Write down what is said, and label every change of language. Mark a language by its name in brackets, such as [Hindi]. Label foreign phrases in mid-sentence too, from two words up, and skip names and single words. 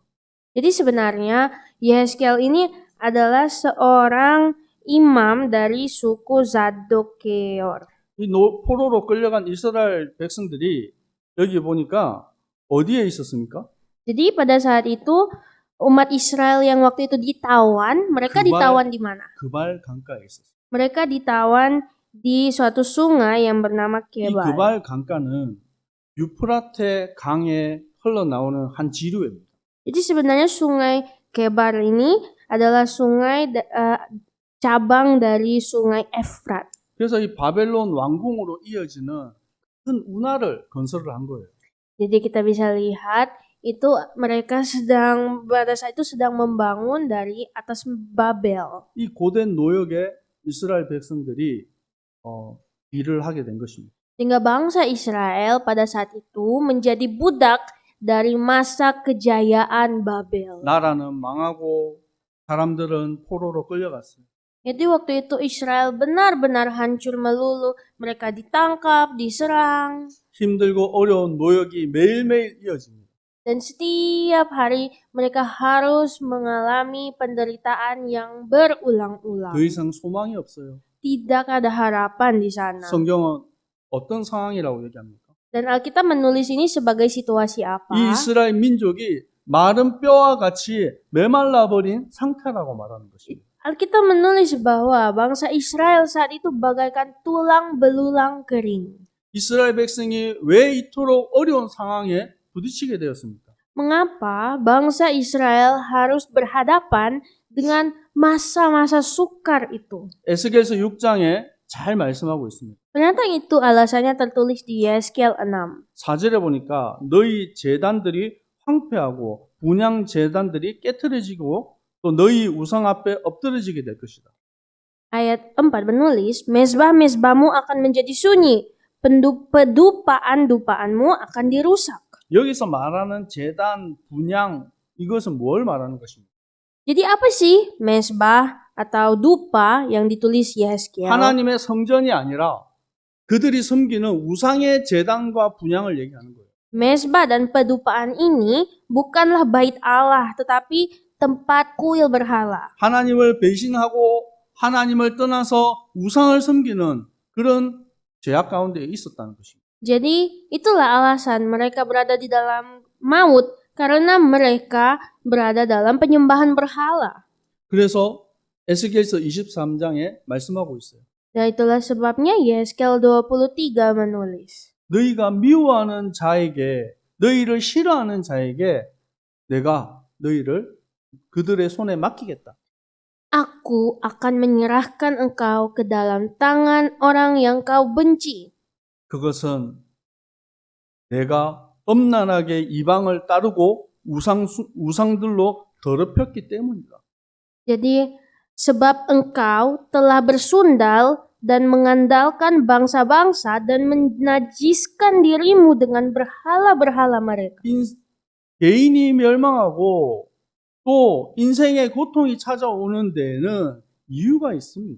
[Indonesian] Jadi sebenarnya Yehezkiel ini adalah seorang imam dari suku Zadokkeor. [Korean] 이 포로로 끌려간 이스라엘 백성들이 여기 보니까 어디에 있었습니까? [Indonesian] Jadi pada saat itu umat Israel yang waktu itu ditawan, mereka ditawan di mana? [Korean] 그발 강가에 있었어요. [Indonesian] Mereka ditawan di suatu sungai yang bernama 이 Kebar. [Korean] 그발 강가는 유프라테 강에 흘러나오는 한 지류입니다. [Indonesian] Jadi sebenarnya sungai Kebar ini adalah sungai cabang dari sungai Efrat. [Korean] 그래서 이 바벨론 왕궁으로 이어지는 큰 운하를 건설을 한 거예요. [Indonesian] Jadi kita bisa lihat itu mereka pada saat itu sedang membangun dari atas Babel. [Korean] 이 고된 노역에 이스라엘 백성들이 일을 하게 된 것입니다. [Indonesian] Sehingga bangsa Israel pada saat itu menjadi budak dari masa kejayaan Babel. [Korean] 나라는 망하고 사람들은 포로로 끌려갔어요. [Indonesian] Jadi waktu itu Israel benar-benar hancur melulu. Mereka ditangkap, diserang. [Korean] 힘들고 어려운 노역이 매일매일 이어집니다. [Indonesian] Dan setiap hari mereka harus mengalami penderitaan yang berulang-ulang. [Korean] 더 이상 소망이 없어요. [Indonesian] Tidak ada harapan di sana. [Korean] 성경은 어떤 상황이라고 얘기합니까? [Indonesian] Dan Alkitab menulis ini sebagai situasi apa? [Korean] 이 이스라엘 민족이 마른 뼈와 같이 메말라 버린 상태라고 말하는 것입니다. [Indonesian] Alkitab menulis bahwa bangsa Israel saat itu bagaikan tulang belulang kering. [Korean] 이스라엘 백성이 왜 이토록 어려운 상황에 부딪히게 되었습니까? [Indonesian] Mengapa bangsa Israel harus berhadapan dengan masa-masa sukar itu? [Korean] 에스겔서 6장에 잘 말씀하고 있습니다. [Indonesian] Ternyata itu alasannya tertulis di Yehezkiel 6. [Korean] 4절에 보니까 너희 제단들이 황폐하고 분향 제단들이 깨트려지고 또 너희 우상 앞에 엎드러지게 될 것이다. [Indonesian] Ayat 4 menulis, mezbah-mezbahmu akan menjadi sunyi, pedupaan-dupaanmu akan dirusak. [Korean] 여기서 말하는 제단, 분향 이것은 뭘 말하는 것입니까? [Indonesian] Jadi apa sih mezbah atau dupa yang ditulis Yehezkiel? [Korean] 하나님의 성전이 아니라 그들이 섬기는 우상의 제단과 분향을 얘기하는 거예요. [Indonesian] Mezbah dan pedupaan ini bukanlah bait Allah, tetapi tempat kuil berhala. [Korean] 하나님을 배신하고 하나님을 떠나서 우상을 섬기는 그런 죄악 가운데 있었다는 것입니다. [Indonesian] Jadi itulah alasan mereka berada di dalam maut, karena mereka berada dalam penyembahan berhala. [Korean] 그래서 에스겔서 23장에 말씀하고 있어요. [Indonesian] Dan itulah sebabnya Yehezkiel 23 menulis. [Korean] 너희가 미워하는 자에게, 너희를 싫어하는 자에게 내가 너희를 그들의 손에 맡기겠다. [Indonesian] Aku akan menyerahkan engkau ke dalam tangan orang yang kau benci. [Korean] 그것은 내가 엄란하게 이방을 따르고 우상들로 더럽혔기 때문이다. [Indonesian] Jadi sebab engkau telah bersundal dan mengandalkan bangsa-bangsa dan menajiskan dirimu dengan berhala-berhala mereka. [Korean] 개인이 멸망하고 또 인생의 고통이 찾아오는 데에는 이유가 있습니다.